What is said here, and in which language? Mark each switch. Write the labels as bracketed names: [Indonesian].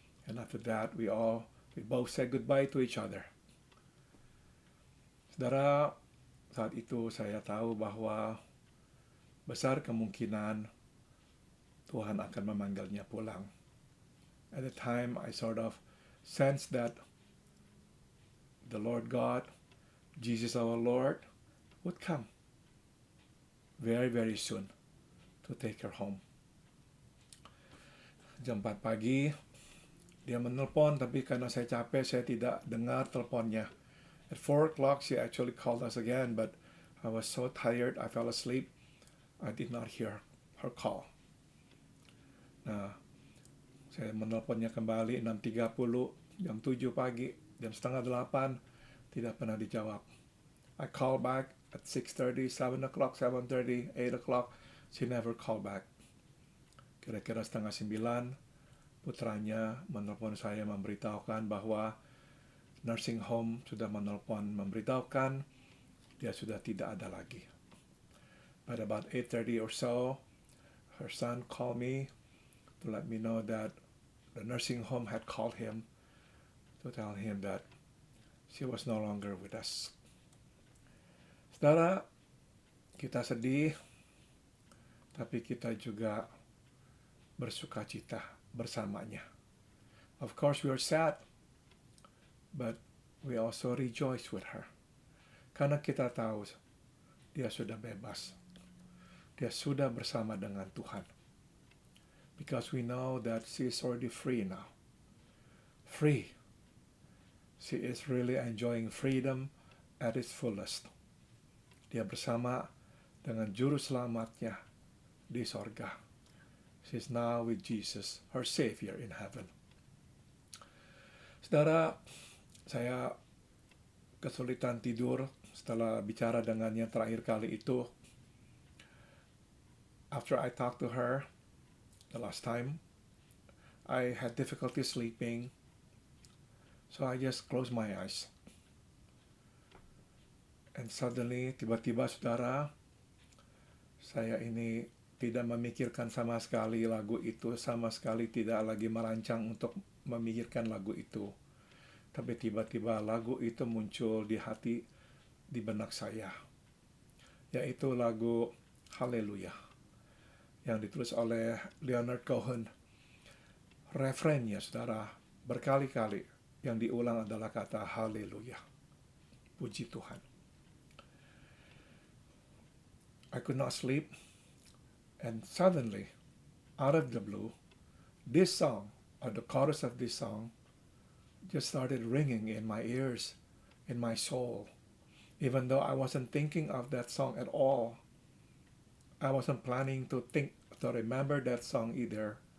[English] And after that, we both said goodbye to each other. [Indonesian] Saudara, saat itu saya tahu bahwa besar kemungkinan Tuhan akan memanggilnya pulang. [English] At the time, I sort of sensed that the Lord God, Jesus our Lord, would come very, very soon to take her home. [Indonesian] Jam 4 pagi, dia menelpon, tapi karena saya capek, saya tidak dengar teleponnya. [English] At 4 o'clock, she actually called us again, but I was so tired, I fell asleep. I did not hear her call. [Indonesian] Nah, saya menelponnya kembali 6.30, jam 7 pagi, jam setengah 8, tidak pernah dijawab. [English] I called back at 6:30, 7 o'clock, 7:30, 8 o'clock, she never called back. [Indonesian] Kira-kira setengah 9, putranya menelpon saya memberitahukan bahwa nursing home sudah menelpon memberitahukan dia sudah tidak ada lagi. [English] At about 8:30 or so, her son called me to let me know that the nursing home had called him to tell him that she was no longer with us. [Indonesian] Saudara, kita sedih, tapi kita juga bersuka cita bersamanya. [English] Of course, we are sad, but we also rejoice with her. [Indonesian] Karena kita tahu dia sudah bebas. Dia sudah bersama dengan Tuhan. [English] Because we know that she is already free now. Free. She is really enjoying freedom at its fullest. [Indonesian] Dia bersama dengan juru selamatnya di sorga. [English] She is now with Jesus, her Savior in heaven. Saudara, saya kesulitan tidur setelah bicara dengannya terakhir kali itu. After I talked to her the last time, I had difficulty sleeping, so I just closed my eyes. And suddenly, [Indonesian] tiba-tiba saudara, saya ini tidak memikirkan sama sekali lagu itu, sama sekali tidak lagi merancang untuk memikirkan lagu itu. Tapi tiba-tiba lagu itu muncul di hati, di benak saya. Yaitu lagu Haleluya, yang ditulis oleh Leonard Cohen. Refrennya, saudara, berkali-kali yang diulang adalah kata Haleluya. Puji Tuhan. [English] I could not sleep, and suddenly, out of the blue, this song, or the chorus of this song, just started ringing in my ears, in my soul. Even though I wasn't thinking of that song at all, I wasn't planning to remember that song either.